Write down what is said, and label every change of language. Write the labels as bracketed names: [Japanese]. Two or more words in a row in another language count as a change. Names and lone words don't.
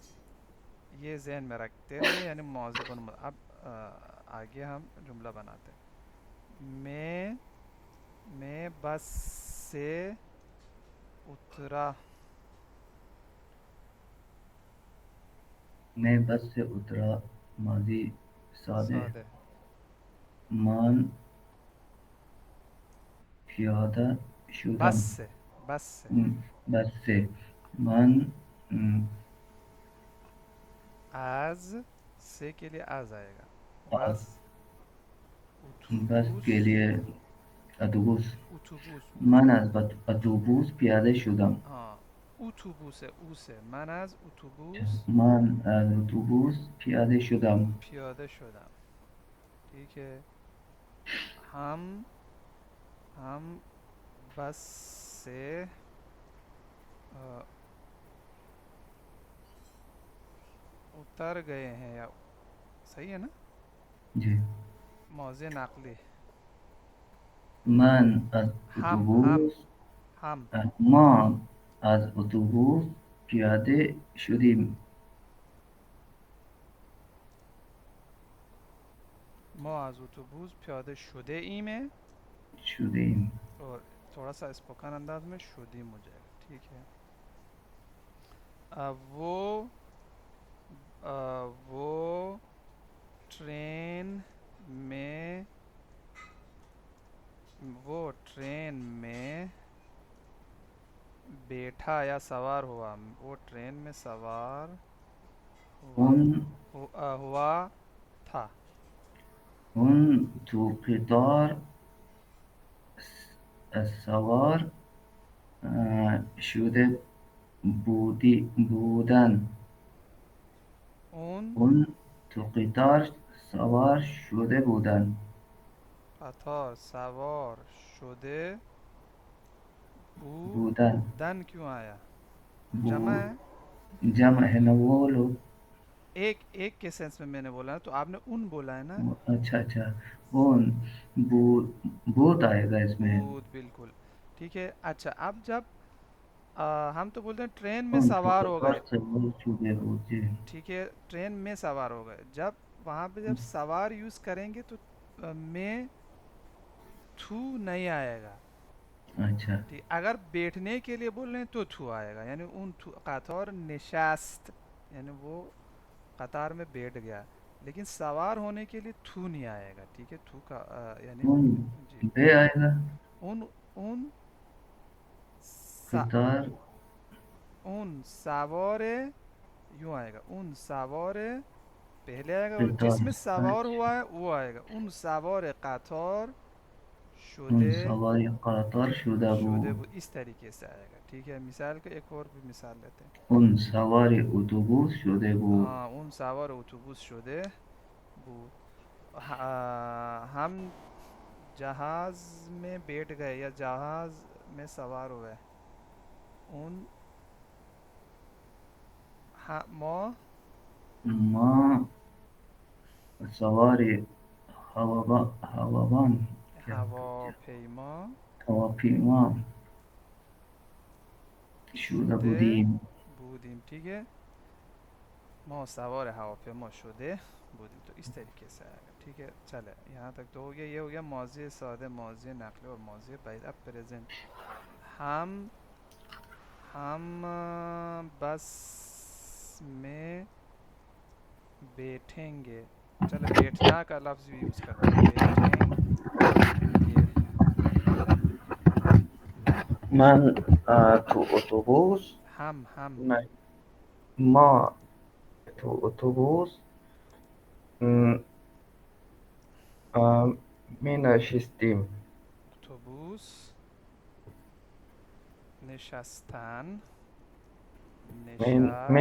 [Urdu] یہ ذہن میں رکھتے ہوئے یعنی موضوع اب آگے ہم جملہ بناتے ہیں. میں میں بس سے اترا. میں بس سے اترا ماضی سادہ. سادہ. [Persian] من پیاده بس شدم. [Urdu] سے. بس سے. بس سے. [Persian] من م، [Urdu] از سے کے لیے از آئے گا. آ- بس. بس [Persian] اتوبوس. [Urdu] کے لیے اتوبوس. [Persian] اتوبوس. من از اتوبوس پیاده شدم. [Urdu] ہاں. اتوبوس ہے او سے. [Persian] من از اتوبوس من از اتوبوس پیاده شدم. پیاده شدم. [Urdu] ٹھیک ہے. ہم ہم بس سے آ، اتر گئے ہیں یا صحیح ہے نا. جی. موضع نقلی. [Persian] من از ہم اتوبوس ہم ما از اتوبوس پیاده شدیم. ما از اتوبوس پیاده شده ایم. شدیم. [Urdu] اور تھوڑا سا اسپوکن انداز میں شدیم ہو جائے گا. ٹھیک ہے. وہ ٹرین میں وہ ٹرین میں بیٹھا یا سوار ہوا. وہ ٹرین میں سوار ہوا [Persian] اون [Urdu] ہوا تھا. [Persian] تو قطار سوار شده بودن. اون اون تو قطار سوار شده بودن. قطار سوار شده بودن. [Urdu] بودن کیوں آیا؟ جمع بو ہے. جمع ہے نا وہ لوگ. ایک کے سینس میں نے بولا ہے تو آپ نے ان بولا ہے نا. اچھا اچھا. [Persian] اون بوت [Urdu] آئے گا اس میں. بود بالکل ٹھیک ہے. اچھا اب جب ہم تو بولتے ہیں ٹرین میں [Persian] اون تو [Urdu] سوار ہو [Persian] قطار [Urdu] گئے. [Persian] سوار شده بود. [Urdu] جی. ٹھیک ہے. ٹرین میں سوار ہو گئے. جب وہاں پہ جب سوار یوز کریں گے تو میں تھو نہیں آئے گا. اچھا. ٹھیک. اگر بیٹھنے کے لیے بول رہے ہیں تو تھو آئے گا. یعنی [Persian] ان قطار نشست [Urdu] یعنی وہ قطار میں بیٹھ گیا. لیکن سوار ہونے کے لیے تھو نہیں آئے گا. ٹھیک ہے. تھو کا یعنی [Persian] اون [Urdu] جی بے آئے گا. [Persian] ان قطار اون سوار [Urdu] یوں آئے گا. [Persian] ان سوار [Urdu] پہلے آئے گا اور [Persian] قطار. [Urdu] جس میں سوار اچھا. ہوا ہے وہ آئے گا. [Persian] ان سوار قطار اون شده سوار قطار شده شده بود. بود. [Urdu] اس طریقے سے آئے گا. ٹھیک ہے. مثال کے ایک اور بھی مثال لیتے ہیں. [Persian] اون سوار اتوبوس شده بود. ہاں. اون سوار اتوبوس شده بود. [Urdu] ہم جہاز میں بیٹھ گئے یا جہاز میں سوار ہوئے. [Persian] اون ما ما سوار هوابان کیا هواپیما هواپیما شده شده بودیم. بودیم. [Urdu] ٹھیک ہے. [Persian] ما سوار هواپیما شده بودیم. [Urdu] تو اس طریقے سے آئے گا. ٹھیک ہے. چلے یہاں تک تو ہو گیا. یہ ہو گیا ماضی سادہ ماضی نقلی اور ماضی بعید. اب پریزنٹ. ہم ہم بس میں بیٹھیں گے. چلے بیٹھنا کا لفظ بھی یوز کرتے ہیں. بیٹھیں گے. [Persian] من تو اتوبوس ہم [Urdu] نہیں. [Persian] ما تو اتوبوس م، می نشستیم. اتوبوس نشستن می